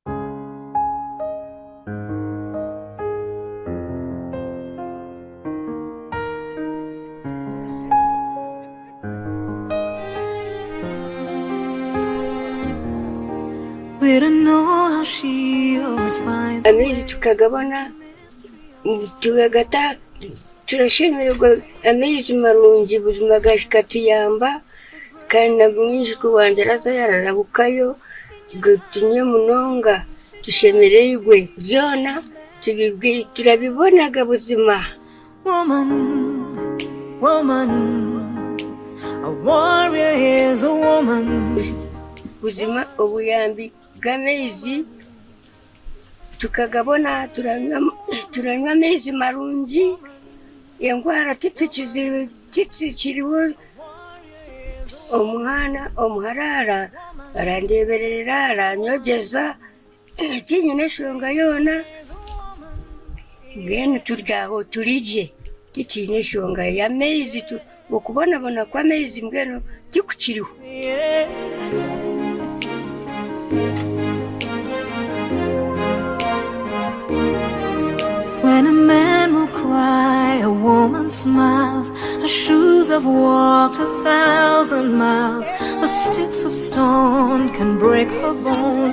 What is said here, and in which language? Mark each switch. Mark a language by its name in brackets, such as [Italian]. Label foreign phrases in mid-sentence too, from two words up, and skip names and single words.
[English] We don't know how she always finds [Nyankole] amezi tukagabona turagata turashemererwa amezi marungi buzima gashikatuyamba kandi na mwinshi kuwanje araza yararabukayo gutumye munonga tushemererwe byona turabibonaga buzima. [English] woman, woman, a warrior is a woman. [Nyankole] Buzima obuyambi bw'amezi tukagabona turanywa amezi marungi engwara titukiriho omwana omuharara arandeberera aranyogeza tinyine eshonga yona mbwenu turyaho turije tikiine eshonga y'amezi okubonabona kw'amezi mbwenu tikukiriho. [English] When a man will cry, a woman smiles. Her shoes have walked 1,000 miles. The sticks of stone can break her bones.